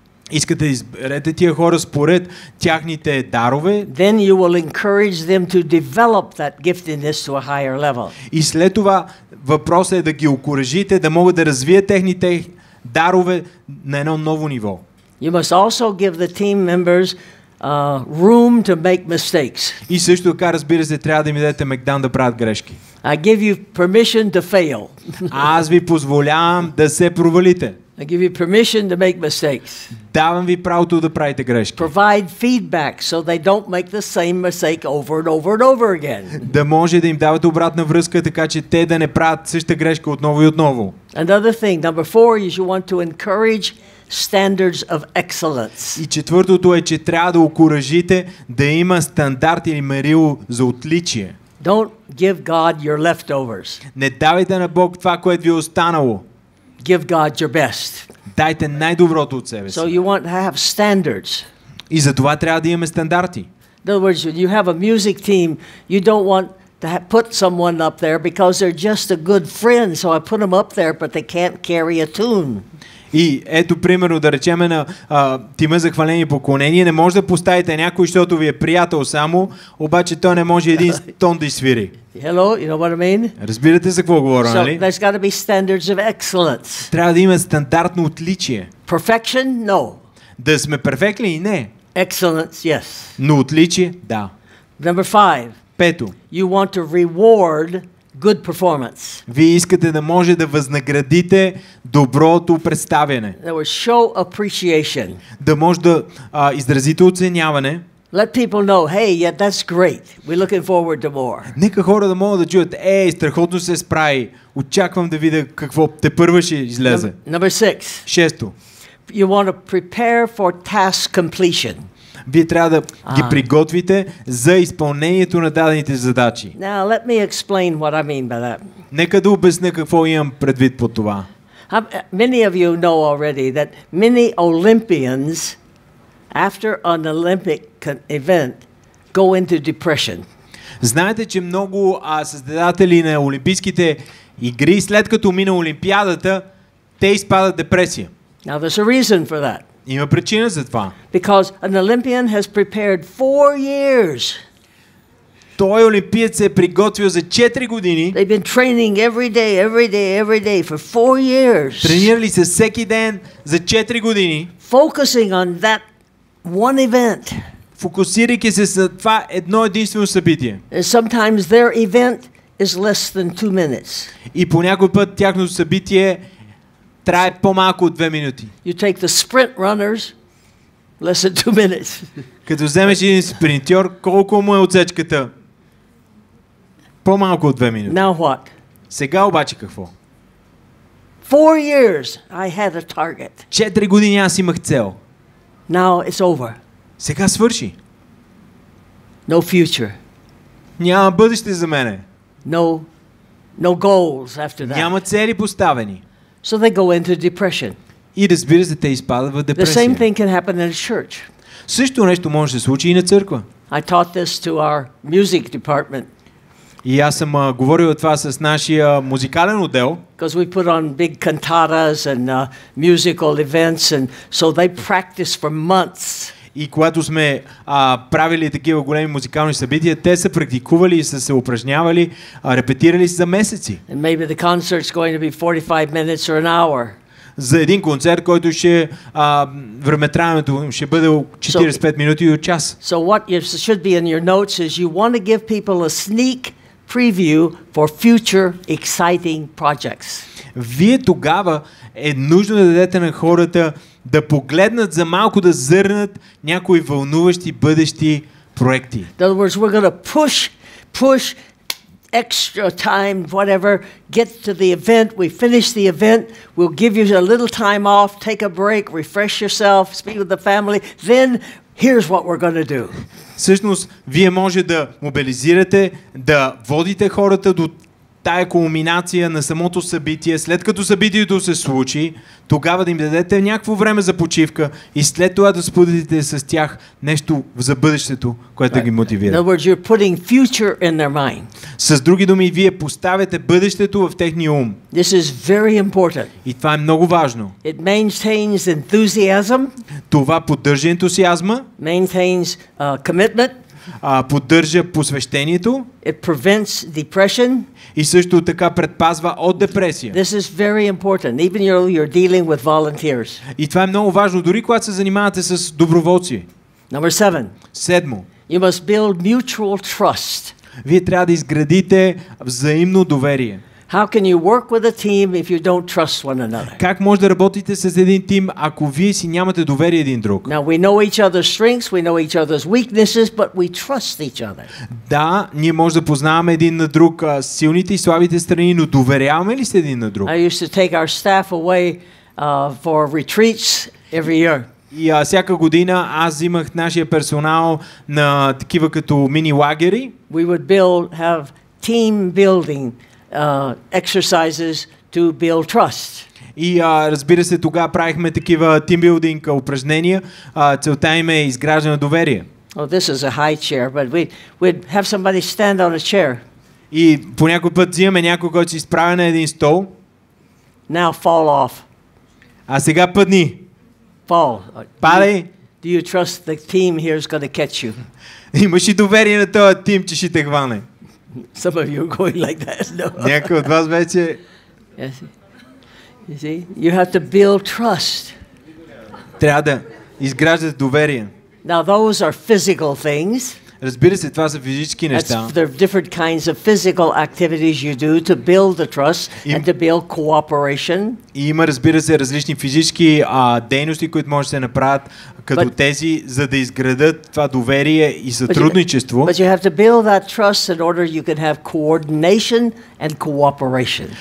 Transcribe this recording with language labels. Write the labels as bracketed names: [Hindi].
[Bulgarian] Искате да изберете тия хора според тяхните дарове. [English] Then you will encourage them to develop that giftedness to a higher level. [Bulgarian] И след това въпросът е да ги окуражите да могат да развият техните дарове на едно ново ниво. [English] You must also give the team members room to make mistakes. [Bulgarian] И също така, разбира се, трябва да им дадете мегдан да правят грешки. [English] I give you permission to fail. [Bulgarian] Аз ви позволявам да се провалите. [English] I give you permission to make mistakes. [Bulgarian] Давам ви правото да правите грешки. [English] Provide feedback so they don't make the same mistake over and over and over again. [Bulgarian] Да може да им давате обратна връзка, така че те да не правят същата грешка отново и отново. [English] Another thing, number 4, is you want to encourage standards of excellence. [Bulgarian] И четвъртото е, че трябва да окуражите да има стандарт или мерило за отличие. [English] Don't give God your leftovers. [Bulgarian] Не давайте на Бог това, което ви е останало. [English] Give God your best. [Bulgarian] Дайте най-доброто от себе си. [English] So you want to have standards. [Bulgarian] И за това трябва да имаме стандарти. [English] In other words, when you have a music team, you don't want to put someone up there because they're just a good friend, so I put them up there, but they can't carry a tune. [Bulgarian] И ето, примерно, да речеме на тима за хваление и поклонение, не може да поставите някой, защото ви е приятел само, обаче той не може един тон да изсвири. [English] Hello, you know what I mean? [Bulgarian] Разбирате за какво говоря, нали? [English] So there's got to be standards of excellence. [Bulgarian] Трябва да има стандартно отличие. [English] Perfection? No. [Bulgarian] Да сме перфектни и не. [English] Excellence, yes. [Bulgarian] Но отличие, да. [English] Number 5. [Bulgarian] Пето. [English] You want to reward good performance. [Bulgarian] Вие искате да може да възнаградите доброто представяне. [English] That was show appreciation. [Bulgarian] Да може да изразите оценяване. [English] Let people know, hey, yeah, that's great. We're looking forward to more. [Bulgarian] Нека хора да могат да чуят, страхотно се справи. Очаквам да видя какво тепърва ще излезе. [English] Number 6. [Bulgarian] Шесто. [English] You want to prepare for task completion. [Bulgarian] Вие трябва да ги приготвите за изпълнението на дадените задачи. [English] Now, let me explain what I mean by that. [Bulgarian] Нека да обясня какво имам предвид под това. [English] Many of you know already that many Olympians, after an Olympic event, go into depression. [Bulgarian] Знаете, че много създатели на олимпийските игри, след като мина Олимпиадата, те изпадат депресия. [English] Now, there's a reason for that. [Bulgarian] Има причина за това. [English] Because an Olympian has prepared 4 years. [Bulgarian] Той олимпиец се е приготвил за 4 години. [English] They've been training every day for 4 years. [Bulgarian] Тренирали се всеки ден за 4 години. [English] Focusing on that one event. [Bulgarian] Фокусирайки се за това едно единствено събитие. [English] And sometimes their event is less than 2 minutes. [Bulgarian] И по някой път тяхното събитие трае по-малко от 2 минути. [English] You take the sprint runners, less than 2 minutes. [Bulgarian] Като вземеш един спринтьор, колко му е отсечката? По-малко от 2 минути. [English] Now what? [Bulgarian] Сега обаче какво? [English] 4 years I had a target. [Bulgarian] 4 години аз имах цел. [English] Now it's over. [Bulgarian] Сега свърши. [English] No future. [Bulgarian] Няма бъдеще за мене. [English] No goals after that. [Bulgarian] Няма цели поставени. [English] So they go into depression. [Bulgarian] И разбира се, те изпадат в [English] The [Bulgarian] депресия. [English] same thing can happen in a church. [Bulgarian] Също нещо може да се случи и на църква. [English] I taught this to our music department. [Bulgarian] И аз съм говорил това с нашия музикален отдел. [English] because we put on big cantatas and musical events, and so they practice for months. [Bulgarian] И когато сме правили такива големи музикални събития, те са практикували и са се упражнявали, репетирали за месеци. [English] And maybe the concert's going to be 45 minutes or an hour. [Bulgarian] За един концерт, който ще времетраенето ще бъде 45 минути и час. [English] So what should be in your notes is you want to give people a sneak preview for future exciting projects. [Bulgarian] Вие тогава е нужно да дадете на хората да погледнат за малко, да зърнат някои вълнуващи бъдещи проекти. [English] In other words, we're going to push extra time, whatever, get to the event, we finish the event, we'll give you a little time off, take a break, refresh yourself, speak with the family, then here's what we're going to do. [Bulgarian] Всъщност, вие може да мобилизирате, да водите хората до тая кулминация на самото събитие, след като събитието се случи, тогава да им дадете някакво време за почивка и след това да споделите с тях нещо за бъдещето, което да ги мотивира. [English] In other words, you're putting future in their mind. [Bulgarian] С други думи, вие поставяте бъдещето в техния ум. [English] This is very important. [Bulgarian] И това е много важно. [English] It maintains enthusiasm. [Bulgarian] Това поддържа ентусиазма, [English] Maintains commitment. [Bulgarian] Поддържа посвещението. [English] It prevents depression. [Bulgarian] И също така предпазва от депресия. [English] This is very important. Even you're dealing with volunteers. [Bulgarian] И това е много важно, дори когато се занимавате с доброволци. [English] Number 7. [Bulgarian] Седмо. [English] You must build mutual trust. [Bulgarian] Вие трябва да изградите взаимно доверие. [English] How can you work with a team if you don't trust one another? [Bulgarian] Как може да работите с един тим, ако вие си нямате доверие един друг? [English] Now we know each other's strengths, we know each other's weaknesses, but we trust each other. [Bulgarian] Да, ние може да познаваме един на друг силните и слабите страни, но доверяваме ли се един на друг? [English] I used to take our staff away for retreats every year. [Bulgarian] И всяка година аз взимах нашия персонал на такива като мини лагери. [English] We would have team building exercises to build trust. [Bulgarian] И разбира се, тогава правихме такива тимбилдинг упражнения. Целта им е изграждане на доверие. [English] Oh, this is a high chair, but we'd have somebody stand on a chair. [Bulgarian] И по някой път взимаме някой, който се изправя на един стол. [English] Now fall off. [Bulgarian] А сега падни. [English] Fall. [Bulgarian] Падай. [English] Do you trust the team here is going to catch you? [Bulgarian] Имаш и доверие на този тим, че ще те хване. [English] Some of you are going like that. No. [Bulgarian] Някой от вас вече... [English] Yes. You see, you have to build trust. [Bulgarian] Трябва да изграждате доверие. [English] Now those are physical things. [Bulgarian] Разбира се, това са физически неща. [English] There are different kinds of physical activities you do to build the trust and to build cooperation. [Bulgarian] И има, разбира се, различни физически дейности, които може да се направят като тези, за да изградат това доверие и сътрудничество. [English] But you have to build that trust in order you can have coordination and cooperation.